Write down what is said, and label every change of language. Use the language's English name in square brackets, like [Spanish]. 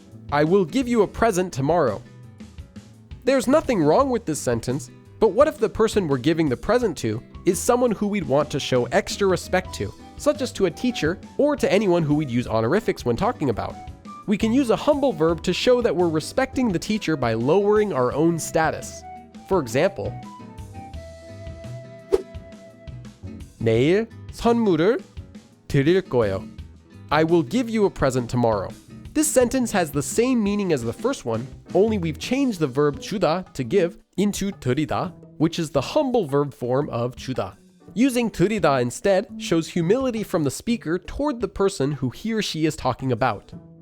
[English] I will give you a present tomorrow. There's nothing wrong with this sentence, but what if the person we're giving the present to is someone who we'd want to show extra respect to, such as to a teacher or to anyone who we'd use honorifics when talking about? We can use a humble verb to show that we're respecting the teacher by lowering our own status. For example, [Korean] 내일 선물을 드릴 거예요. [English] I will give you a present tomorrow. This sentence has the same meaning as the first one, only we've changed the verb 주다 to give into 드리다, which is the humble verb form of 주다. Using 드리다 instead shows humility from the speaker toward the person who he or she is talking about.